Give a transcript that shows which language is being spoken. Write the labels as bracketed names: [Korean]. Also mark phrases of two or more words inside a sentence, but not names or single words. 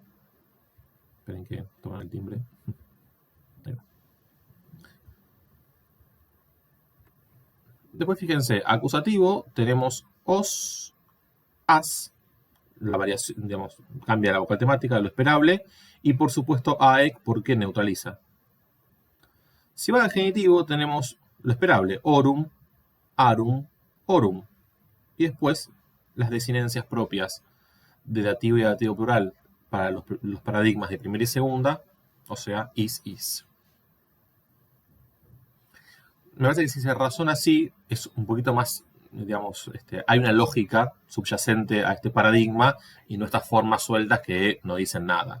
[Spanish] Esperen que toman el timbre. Después fíjense, acusativo, tenemos os, as, la variación, digamos, cambia la vocal temática de lo esperable, y por supuesto aec porque neutraliza. Si va al genitivo, tenemos lo esperable, orum, arum, orum, y después las desinencias propias de dativo y dativo plural para los paradigmas de primera y segunda, o sea, is. Me parece que si se razona así, es un poquito más, digamos, hay una lógica subyacente a este paradigma y no estas formas sueltas que no dicen nada.